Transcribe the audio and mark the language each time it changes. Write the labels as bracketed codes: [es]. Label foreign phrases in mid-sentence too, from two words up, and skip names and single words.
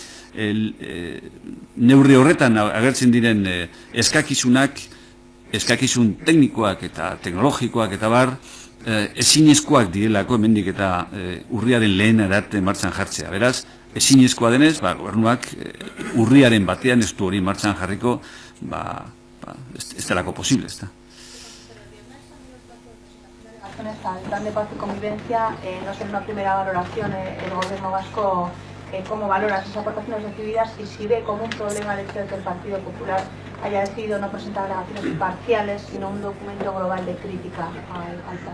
[eu] Neurri horretan agertzen diren eskakizun teknikoak eta teknologikoak eta bar, ezinezkoak direlako hemendik eta urriaren lehen arte martxan jartzea. Beraz, ezinezkoa denez, gobernuak urriaren batean ez du hori martxan jarriko, ez delako posible, ez da. [es] Al plan de paz y convivencia, no sé, en una primera valoración el gobierno vasco cómo valora esas aportaciones recibidas y si ve como un problema el hecho de que el Partido Popular haya decidido no presentar alegaciones parciales, sino un documento global de crítica al plan.